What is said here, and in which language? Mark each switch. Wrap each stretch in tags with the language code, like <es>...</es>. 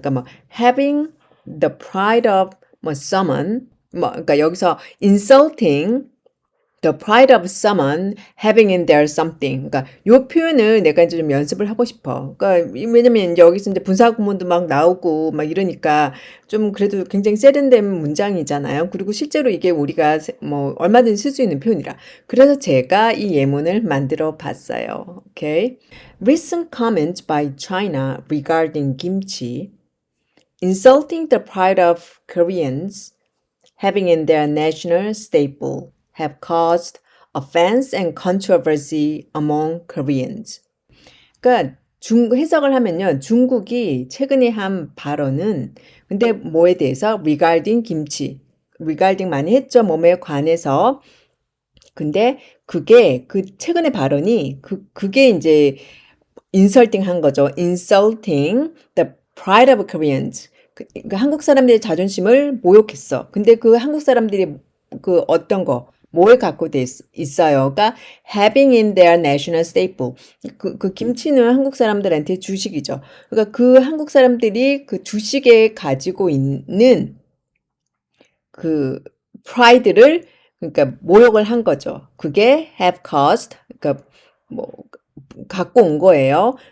<ko>그러니까 뭐 having the pride of 뭐 someone 뭐 그러니까 여기서 insulting the pride of someone having in there something 그러니까 요 표현을 내가 이제 좀 연습을 하고 싶어. 그러니까 왜냐면 이제 여기서 이제 분사 구문도 막 나오고 막 이러니까 좀 그래도 굉장히 세련된 문장이잖아요. 그리고 실제로 이게 우리가 뭐 얼마든지 쓸 수 있는 표현이라. 그래서 제가 이 예문을 만들어 봤어요. 오케이.</ko> <en>Recent comments by China regarding kimchi insulting the pride of Koreans having in their national staple have caused offense and controversy among Koreans.</en> <ko>그러니까 해석을 하면요. 중국이 최근에 한 발언은 근데 뭐에 대해서 regarding 김치 regarding 많이 했죠. 몸에 관해서 근데 그게 그 최근의 발언이 그게 이제 insulting 한 거죠.</ko> <en>insulting the pride of Koreans.</en> <ko>그러니까 한국 사람들의 자존심을 모욕했어. 근데 그 한국 사람들이 그 어떤 거, 뭐에 갖고 있어요.</ko> <en>그러니까 having in their national staple.</en> <ko>그 김치는 한국 사람들한테 주식이죠. 그러니까 그 한국 사람들이 그 주식에 가지고 있는 그 pride를 그러니까 모욕을 한 거죠. 그게 have caused 그러니까 뭐 갖고 온 거예요.</ko>